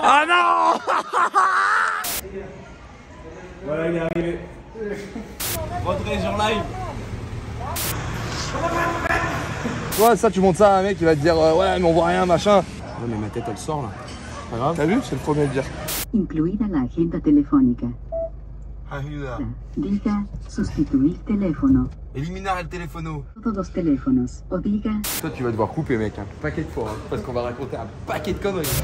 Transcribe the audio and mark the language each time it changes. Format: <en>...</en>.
<fr>Ah non. Voilà, il est arrivé. Rentrez sur live. Toi, ça, tu montes ça à un mec, il va te dire ouais, mais on voit rien, machin. Ouais, mais ma tête, elle sort là. Pas grave. T'as vu? C'est le premier à le dire.</fr> <es>Incluida la agenda telefónica. Ayuda. Diga sustituir teléfono. Eliminar el teléfono. Todos los teléfonos. O diga</es> <fr>Toi, tu vas devoir couper, mec. Un paquet de fois, hein, parce qu'on va raconter un paquet de conneries.</fr>